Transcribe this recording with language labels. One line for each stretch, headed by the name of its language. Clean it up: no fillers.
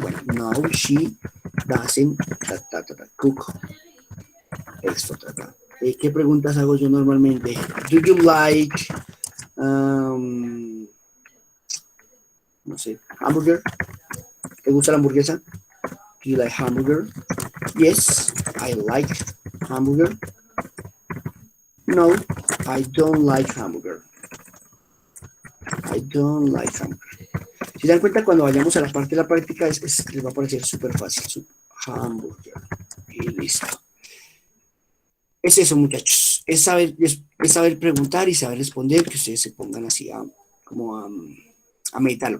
English: Bueno, no, she doesn't cook eggs for breakfast.
Spanish: ¿Qué preguntas hago yo normalmente?
English: Do you like,
Spanish: no sé, hamburger? ¿Te gusta la hamburguesa?
English: Do you like hamburger? Yes, I like hamburger. No, I don't like hamburger. I don't like hamburger.
Spanish: Si se dan cuenta, cuando vayamos a la parte de la práctica, les va a parecer súper fácil. Hamburger. Y listo. Es eso, muchachos. Es saber preguntar y saber responder, que ustedes se pongan así a meditarlo.